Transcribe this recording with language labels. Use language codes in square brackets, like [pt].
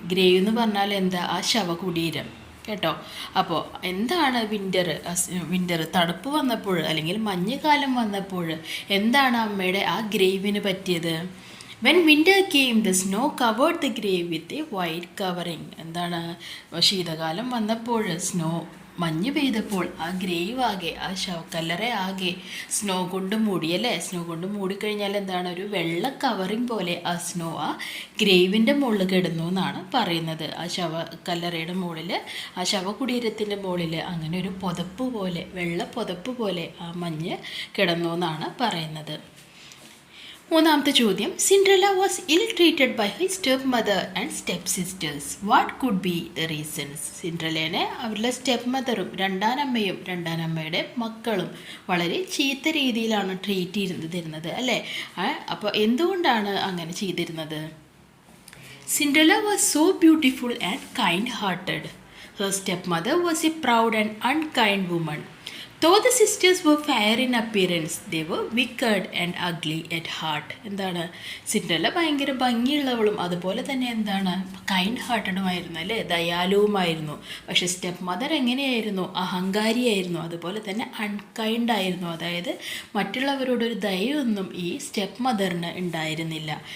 [ml] Grave എന്ന് പറഞ്ഞാൽ എന്താ? ആ ശവകുടീരം കേട്ടോ. അപ്പോൾ എന്താണ് വിൻ്റർ തണുപ്പ് വന്നപ്പോൾ അല്ലെങ്കിൽ മഞ്ഞുകാലം വന്നപ്പോൾ എന്താണ് അമ്മയുടെ ആ ഗ്രേവിന് പറ്റിയത്? [en] When winter came, the snow covered the grave with a white covering. [ml] എന്താണ്? ശീതകാലം വന്നപ്പോൾ മഞ്ഞ് പെയ്തപ്പോൾ ആ ഗ്രേവ് ആകെ, ആ ശവക്കല്ലറ ആകെ സ്നോ കൊണ്ട് മൂടിയല്ലേ. സ്നോ കൊണ്ട് മൂടിക്കഴിഞ്ഞാൽ എന്താണ്? ഒരു വെള്ള കവറിങ് പോലെ ആ സ്നോ ആ ഗ്രേവിൻ്റെ മുകളിൽ കിടന്നു എന്നാണ് പറയുന്നത്. ആ ശവക്കല്ലറയുടെ മുകളിൽ, ആ ശവകുടീരത്തിൻ്റെ മുകളിൽ അങ്ങനെ ഒരു പുതപ്പ് പോലെ, വെള്ള പുതപ്പ് പോലെ ആ മഞ്ഞ് കിടന്നു എന്നാണ് പറയുന്നത്. മൂന്നാമത്തെ ചോദ്യം, [en] Cinderella was ill treated by her stepmother and stepsisters. What could be the reasons? [ml] സിൻഡ്രല്ലേനെ അവരുടെ സ്റ്റെപ്പ് മദറും രണ്ടാനമ്മയുടെ മക്കളും വളരെ ചീത്ത രീതിയിലാണ് ട്രീറ്റ് ചെയ്തിരുന്നത് അല്ലേ. അപ്പോൾ എന്തുകൊണ്ടാണ് അങ്ങനെ ചെയ്തിരുന്നത്? [en] Cinderella was so beautiful and kind hearted. Her stepmother was a proud and unkind woman. Though the sisters were fair in appearance, they were wicked and ugly at heart. [ml] എന്താണ്? Cinderella ഭയങ്കര ഭംഗിയുള്ളവളും അതുപോലെ തന്നെ എന്താണ്? Kind ഹാർട്ടഡുമായിരുന്നു അല്ലേ, ദയാലുവുമായിരുന്നു. പക്ഷെ step mother എങ്ങനെയായിരുന്നു? അഹങ്കാരിയായിരുന്നു, അതുപോലെ തന്നെ അൺകൈൻഡ് ആയിരുന്നു. അതായത് മറ്റുള്ളവരോടൊരു ദയൊന്നും ഈ സ്റ്റെപ്പ് മദറിന് ഉണ്ടായിരുന്നില്ല.